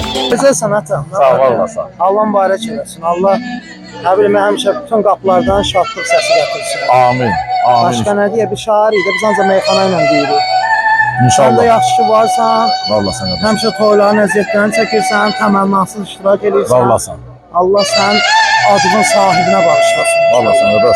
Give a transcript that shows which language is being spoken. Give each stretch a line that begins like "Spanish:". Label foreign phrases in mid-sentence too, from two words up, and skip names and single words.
Turkish: Güzel sanatım.
Azerbaijani: Sağ ol, var olasın. Allah mübarək eləsin. Allah nə bilim həmişə bütün qapılardan şadlıq səsi gətirsin. Amin. Amin. Başqa nə deyə bir şair idi. Biz ancaq meyxana ilə deyirik. Sən də İnşallah. yaxşı ki varsan.
Turkish: Vallahi sen kardeşim.
Azerbaijani: Həmişə toyların əziyyətlərini çəkirsən, təmənnasız iştirak edirsən.
Turkish: Vallahi sen.
Azerbaijani: Allah sənin adının sahibinə bağışlasın.
Turkish: Vallahi sen kardeş.